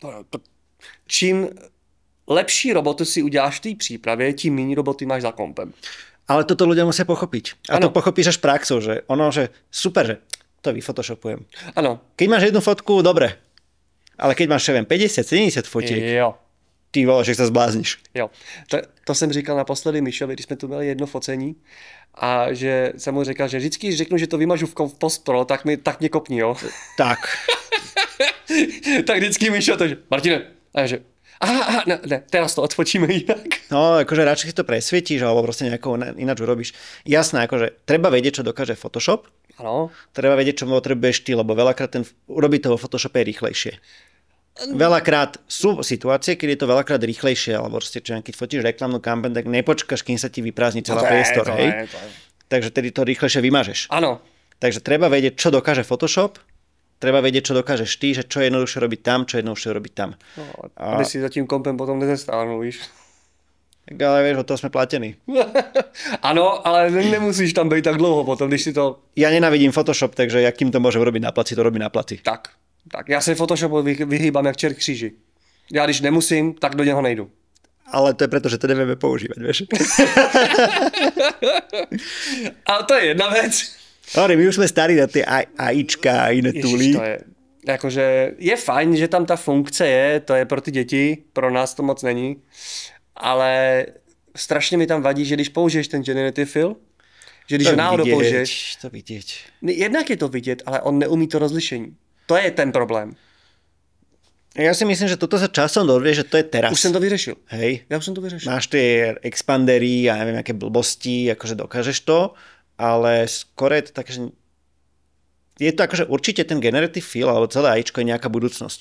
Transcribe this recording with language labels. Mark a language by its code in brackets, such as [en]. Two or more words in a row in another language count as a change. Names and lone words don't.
[cs] Čím lepší robotu si uděláš v té přípravě, tím méně roboty máš za kompem. [sk] Ale toto ľudia musia pochopiť. [cs] A ano. [sk] to pochopíš až praxou, že ono, že super, že to vyfotoshopujem. [cs] Ano. [sk] Keď máš jednu fotku, dobre. Ale keď máš, 50-70 fotiek, [cs] Jo. [sk] ty vole, že sa zblázniš. [cs] Jo. To jsem říkal naposledy Mišovi, když jsme tu měli jedno focení a že jsem mu říkal, že vždycky, když řeknu, že to vymažu v postpro, tak mě kopni, jo. Tak. Tak vždycky Mišo to, že Martine, a že aha, ne, teraz to odfočíme jinak. No, [sk] akože radšej si to presvietíš, alebo proste nejako ináč urobíš. Jasné, akože treba vedieť, čo dokáže Photoshop, [cs] Ano. [sk] treba vedieť, čo potrebuješ ty, lebo veľakrát urobiť to vo Photoshope je rýchlejšie. Veľakrát sú situácie, keď je to veľakrát rýchlejšie, alebo proste, čo, keď fotíš reklamnú kampaň, tak nepočkáš, kým sa ti vyprázdni celá priestor, hej? Takže tedy to rýchlejšie vymažeš. [cs] Ano. [sk] Takže treba vedieť, čo dokáže Photoshop, treba vedieť, čo dokážeš ty, že čo je jednoduchšie robiť tam, čo je jednoduchšie robiť tam. [cs] No, aby si za tím kompem potom nezestárnul, víš. [sk] Ale vieš, od toho sme platení. [cs] Ano, ale nemusíš tam být tak dlouho potom, když si to... [sk] Ja nenávidím Photoshop, takže jakým to môžem robiť na placi, to robí na placi. [cs] Tak, já se Photoshopu vyhýbám jak čert kříži. Já když nemusím, tak do něho nejdu. [sk] Ale to je preto, že to nevieme používať, vieš. [cs] A to je jedna věc. [sk] Dobre, my už sme starí na tie AIčka a iné túly. [cs] To je, jakože je fajn, že tam ta funkce je, to je pro ty děti, pro nás to moc není, ale strašně mi tam vadí, že když použiješ ten [en] generative fill, [cs] že když ho náhodou použiješ, [sk] To vidieť. [cs] jednak je to vidět, ale on neumí to rozlišení. To je ten problém. [sk] Ja si myslím, že toto sa časom dovie, že to je teraz. [cs] Už jsem to vyřešil. [sk] Hej. [cs] Já už jsem to vyřešil. [sk] Máš tie expandery a neviem, aké blbosti, akože dokážeš to, ale skôr je to tak, že je to akože určite ten [en] generative fill, [sk] alebo celé AIčko je nejaká budúcnosť.